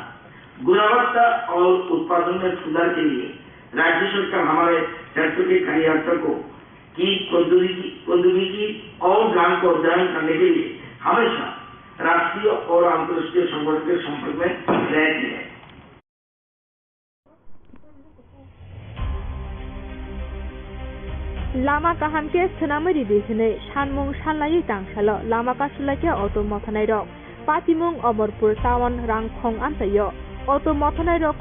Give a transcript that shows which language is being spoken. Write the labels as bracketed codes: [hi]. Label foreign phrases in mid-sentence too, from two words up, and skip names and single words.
[hi] गुणवत्ता और उत्पादन में सुधार के लिए राज्य सरकार हमारे क्षेत्र के कार्यकर्ताओं की प्रौद्योगिकी और ज्ञान को अध्ययन करने के लिए हमेशा राष्ट्रीय और अंतर्राष्ट्रीय संगठन के संपर्क में रहती है। [trp] लामा काहामके सोनामरी दिसने सानमुं सानलायै दांसाल लामा कासुलाके अटो मथनाय रक पातिमुं अमरपुर टाउन रांखं आमसायो अटो मथनाय रक